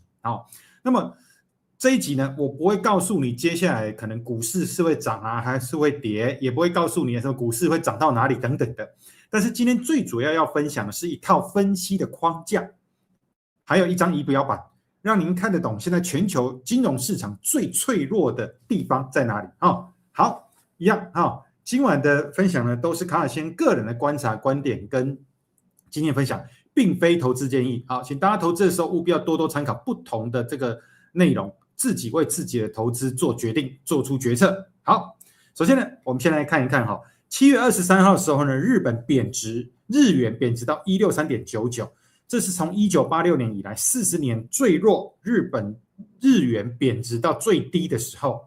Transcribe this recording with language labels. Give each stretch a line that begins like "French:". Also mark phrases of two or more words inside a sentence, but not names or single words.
Chinese: 那麼這一集呢，我不會告訴你接下來可能股市是會漲啊，還是會跌，也不會告訴你說股市會漲到哪裡等等的。但是今天最主要分享的是一套分析的框架，還有一張儀表板，讓您看得懂現在全球金融市場最脆弱的地方在哪裡。好，一樣今晚的分享呢，都是卡爾先生個人的觀察、觀點跟經驗分享，並非投資建議。請大家投資的時候務必要多多參考不同的這個內容，自己為自己的投資做決定，做出決策。好，首先呢，我們先来看一看7月23號的時候呢，日元貶值到 163.99， 這是從1986年以來40年最弱日元貶值到最低的時候。